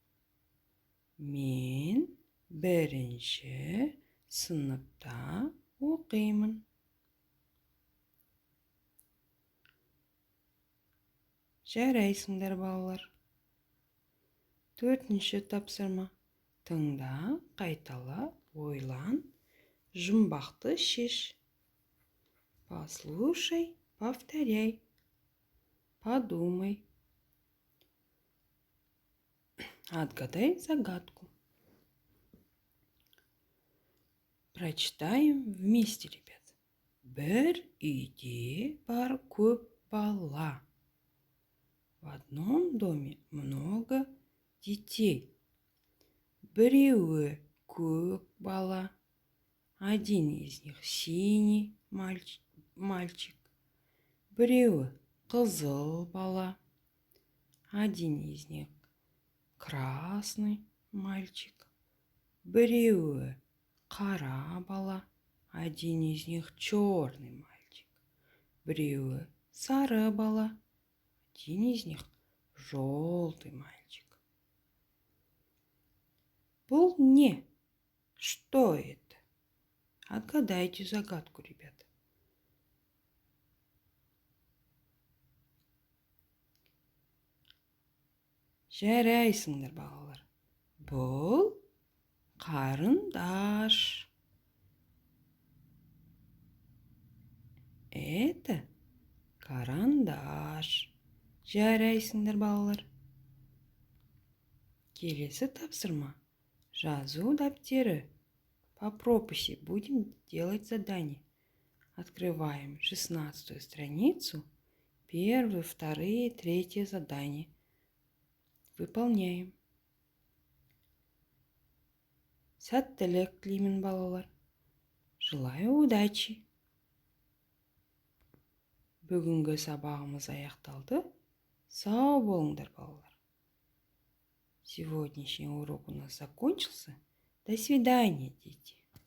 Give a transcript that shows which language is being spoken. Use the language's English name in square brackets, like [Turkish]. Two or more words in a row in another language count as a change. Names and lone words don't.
[Kazakh] Мен 1-ші сыныпта оқимын. Жарайсыңдар, балалар. 4-ші тапсырма. Тыңда, қайтала, ойлан, жұмбақты шеш. [Russian] Послушай, повторяй. Подумай. Отгадай загадку. Прочитаем вместе, ребят. [Kazakh] Бір үйде бар көп бала. [Russian] В одном доме много детей. [Kazakh] Біреуі көк бала. [Russian] Один из них синий мальчик. [Kazakh] Біреуі қызыл бала. [Russian] Один из них красный мальчик. [Kazakh] Біреуі қара бала. [Russian] Один из них черный мальчик. [Kazakh] Біреуі сары бала. [Russian] Один из них желтый мальчик. [Kazakh] Бұл не? [Russian] Что это? Отгадайте загадку, ребята. [Kazakh] Жарайсыңдар, балалар. Бұл қарындаш. [Russian] Это карандаш. [Kazakh] Жарайсыңдар, балалар. Келесі тапсырма. Жазу дәптері. [Russian] По прописи будем делать задание. Открываем 16-ю страницу. 1, 2, 3 задание. Выполняем. [Kazakh] Сәттілік тілеймін, балалар. [Russian] Желаю удачи. [Kazakh] Бүгінгі сабағымыз аяқталды. Сау болыңдар, балалар. [Russian] Сегодняшний урок у нас закончился. До свидания, дети.